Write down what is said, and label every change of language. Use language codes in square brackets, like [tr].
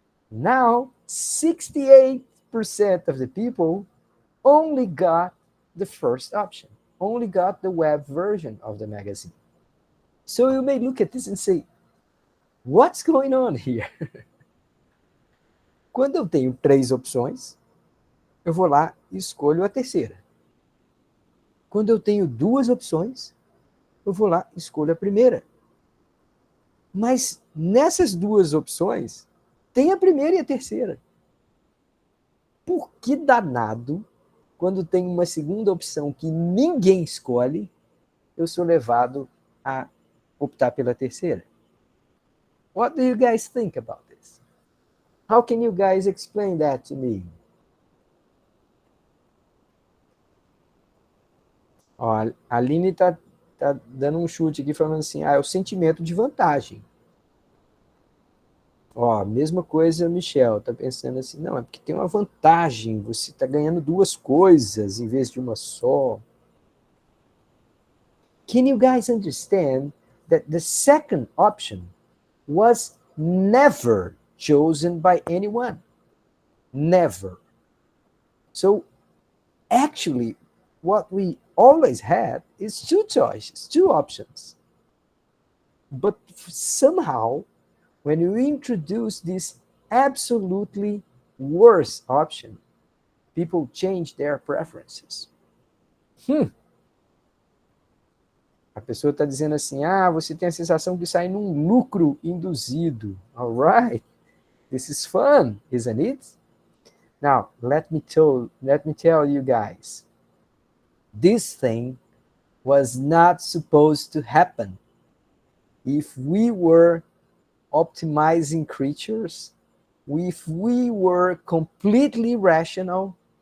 [en] Now, 68% of the people only got the first option, only got the web version of the magazine. So you may look at this and say, what's going on here? [pt] Quando eu tenho três opções, eu vou lá e escolho a terceira. Quando eu tenho duas opções, eu vou lá e escolho a primeira. Mas nessas duas opções, tem a primeira e a terceira. Por que danado, quando tem uma segunda opção que ninguém escolhe, eu sou levado a optar pela terceira? [en] What do you guys think about this? How can you guys explain that to me? [pt] Ó, a Aline tá dando um chute aqui, falando assim, é o sentimento de vantagem. Ó, mesma coisa, Michel, tá pensando assim, não, é porque tem uma vantagem, você tá ganhando duas coisas em vez de uma só. [en] Can you guys understand that the second option was never chosen by anyone? Never. So, actually, what we always had is two choices, two options. But somehow, when you introduce this absolutely worst option, people change their preferences. [pt] A pessoa está dizendo assim, você tem a sensação que sai num lucro induzido. [en] All right, this is fun, isn't it? Now, let me tell you guys, this thing was not supposed to happen. If we were optimizing creatures, if we were completely rational,